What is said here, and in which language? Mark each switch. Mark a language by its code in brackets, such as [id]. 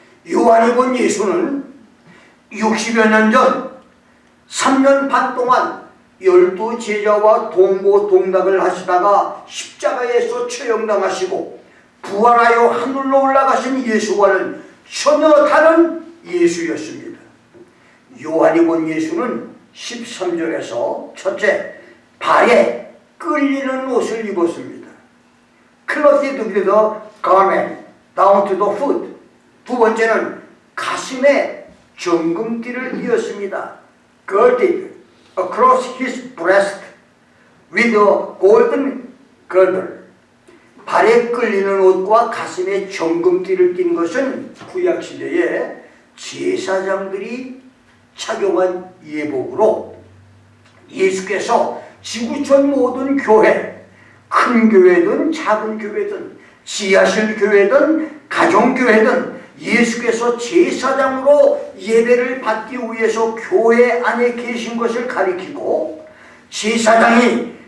[ko] 요한이 본 예수는 60여 년 전 3년 반 동안 12제자와 동고동락을 하시다가 십자가에서 처형당하시고 부활하여 하늘로 올라가신 예수와는 전혀 다른 예수였습니다. 요한이 본 예수는 13절에서 첫째, 발에 끌리는 옷을 입었습니다. [en] Clothed with the garment down to the foot. [ko] 두 번째는 가슴에 정금띠를 띄었습니다. [en] Girded across his breast with a golden girdle. [ko] 발에 끌리는 옷과 가슴에 정금띠를 띈 것은 구약시대에 제사장들이 착용한 예복으로 예수께서 지구촌 모든 교회, 큰 교회든 작은 교회든 지하실 교회든 가정교회든 예수께서 제사장으로 예배를 받기 위해서 교회 안에 계신 것을 가리키고 제사장이